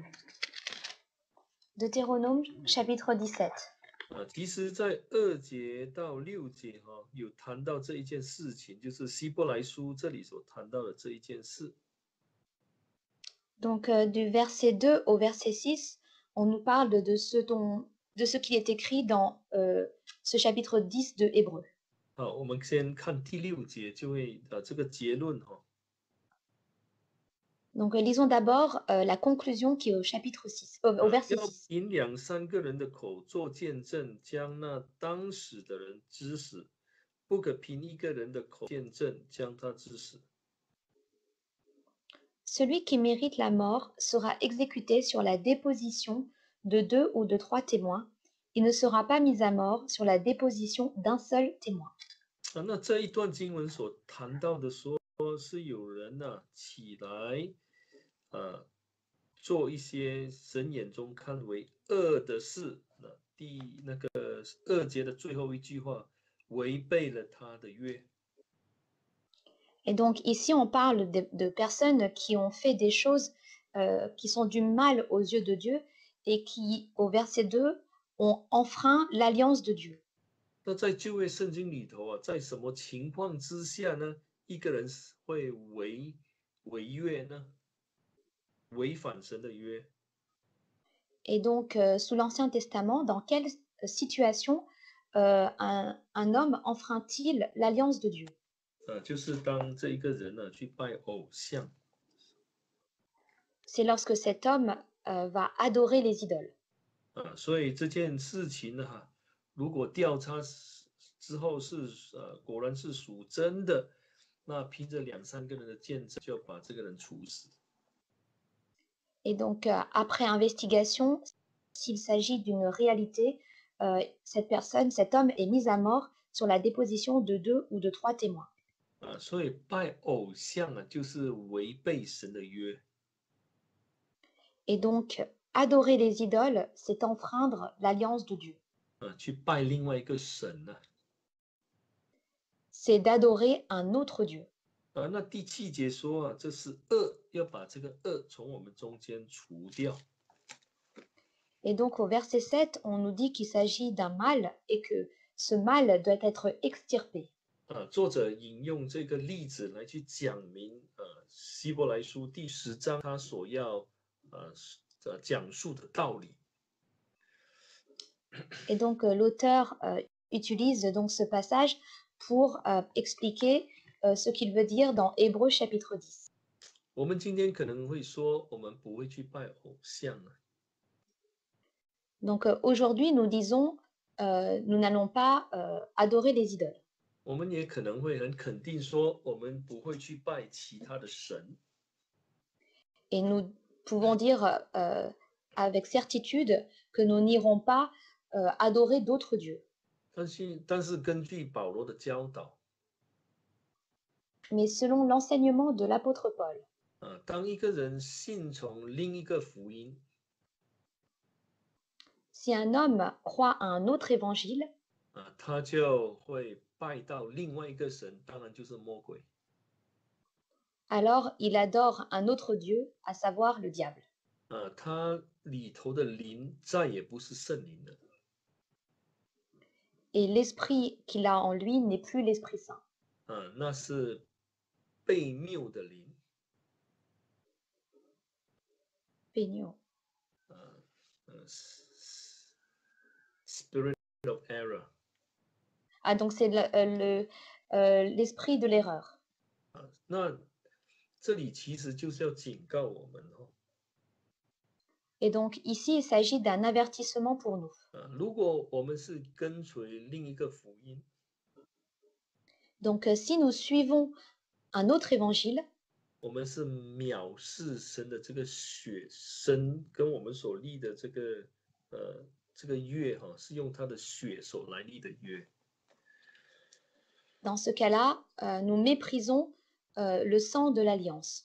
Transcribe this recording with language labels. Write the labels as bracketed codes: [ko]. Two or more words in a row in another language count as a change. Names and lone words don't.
[fr] Deutéronome chapitre 17. [zh] 其实在2节到6节有谈到这一件事情，就是希伯来书这里所谈到的这一件事。 [fr] Donc du verset 2 au verset 6, on nous parle de ce qui est écrit dans ce chapitre 10 de Hébreu. [zh] 我们先看第6节，就会这个结论 [fr] Donc lisons d'abord la conclusion qui est au chapitre 6, au verset 6. [zh] 要凭2、3个人的口做见证，将那当死的人治死，不可凭一个人的口见证，将他治死。 [fr] Celui qui mérite la mort sera exécuté sur la déposition de 2 ou de 3 témoins. Il ne sera pas mis à mort sur la déposition d'un seul témoin. [zh] 那这一段经文所谈到的说是有人起来做一些神眼中看为恶的事，那个2节的最后一句话，违背了他的约。 [fr] Et donc ici, on parle de personnes qui ont fait des choses qui sont du mal aux yeux de Dieu et qui, au verset 2, ont enfreint l'alliance de Dieu. [zh] 那在旧约圣经里头在什么情况之下呢，一个人会违约呢？违反神的约。 [fr] Et donc, sous l'Ancien Testament, dans quelle situation un homme enfreint-il l'alliance de Dieu? [zh] 就是当这一个人去拜偶像。 [fr] C'est lorsque cet homme va adorer les idoles. [zh] 所以这件事情如果调查之后是果然是属真的，那凭着2、3个人的见证，就要把这个人处死。 [fr] Et donc, après investigation, s'il s'agit d'une réalité, cette personne, cet homme est mis à mort sur la déposition de 2 ou de 3 témoins. [zh] 所以拜偶像就是违背神的约。 [fr] Et donc, adorer les idoles, c'est enfreindre l'alliance de Dieu. [zh] 去拜另外一个神 [fr] C'est d'adorer un autre Dieu. [zh] 那第7节说这是恶，要把这个恶从我们中间除掉。 [fr] Et donc au verset 7, on nous dit qu'il s'agit d'un mal et que ce mal doit être extirpé. [zh] 作者引用这个例子来去讲明希伯来书第10章他所要讲述的道理。 [fr] Et donc l'auteur utilise donc ce passage pour expliquer ce qu'il veut dire dans Hébreux chapitre 10. [zh] 我们今天可能会说，我们不会去拜偶像。 [fr] Donc aujourd'hui, nous disons, nous n'allons pas adorer les idoles. [zh] 我们也可能会很肯定说，我们不会去拜其他的神。 [fr] Et nous pouvons dire avec certitude que nous n'irons pas adorer d'autres dieux. [zh] 但是根据保罗的教导， [fr] mais selon l'enseignement de l'apôtre Paul. [zh] 当一个人信从另一个福音， [fr] Si un homme croit à un autre évangile, [zh] 他就会拜到另外一个神，当然就是魔鬼。 [fr] alors il adore un autre Dieu, à savoir le diable. [zh] 他里头的灵再也不是圣灵了， [fr] Et l'esprit qu'il a en lui n'est plus l'Esprit Saint. [zh] 那是被谬的灵， Peigno. [en] Spirit of error。 [fr] Ah, donc c'est l'esprit de l'erreur. [zh] 那这里其实就是要警告我们哦， [fr] Et donc ici, il s'agit d'un avertissement pour nous. [zh] 如果我们是跟随另一个福音， [fr] Donc si nous suivons un autre évangile, [zh] 我们是藐视神的这个血，神跟我们所立的这个约哈，是用他的血所来立的约。 [fr] dans ce cas-là, nous méprisons le sang de l'alliance